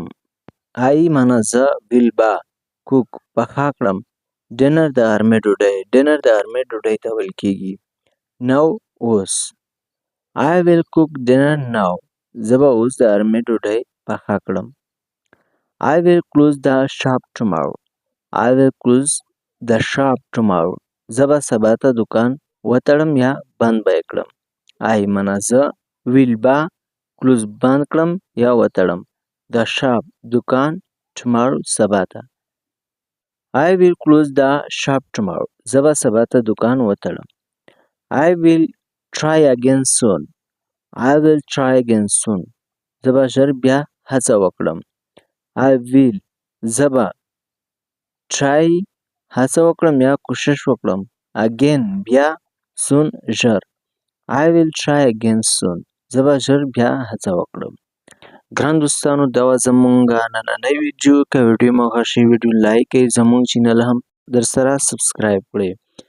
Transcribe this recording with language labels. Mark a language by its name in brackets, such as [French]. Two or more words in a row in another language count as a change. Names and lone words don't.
[Pashto] I معنا زه will به cook پخه کړم. dinner د غرمې ډوډۍ. dinner د غرمې ډوډۍ ته ویل کېږي. [English] now اوس. I will cook dinner now. [Pashto] زه به اوس د غرمې ډوډۍ پخه کړم. [English] I will close the shop tomorrow. I will close the shop tomorrow. [Pashto] زه به سبا ته دکان وتړم یا بند به یې کړم. I معنا زه will به close بند کړم یا وتړم. [English] The shop [Pashto] دکان tomorrow سبا ته. [English] I will close the shop tomorrow. [Pashto] زه به سبا ته دکان وتړم. [English] I will try again soon. I will try again soon. [Pashto] زه به ژر بیا هڅه وکړم. [English] I will [Pashto] زه به try هڅه وکړم یا کوشش وکړم. Again بیا soon ژر. [English] I will try again soon. [Pashto] زه به ژر بیا هڅه وکړم. ګران دوستانو دا وه زموږ نننۍ ویډیو. که ویډیو مو خوښ شي ویډیو لایک کړئ. زموږ چینل هم در سره سبسکرایب کړئ.